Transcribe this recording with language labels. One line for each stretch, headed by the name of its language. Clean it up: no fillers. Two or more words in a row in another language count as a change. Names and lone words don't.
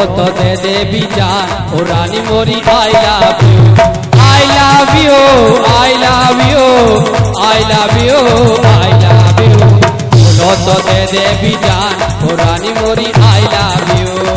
Hindi: तो दे दे भी जान, ओ रानी मोरी
English: I love you, I love you, I love you, I love you, I love you.
Hindi: बोलो तो दे दे भी जान, ओ रानी मोरी
English: I love you.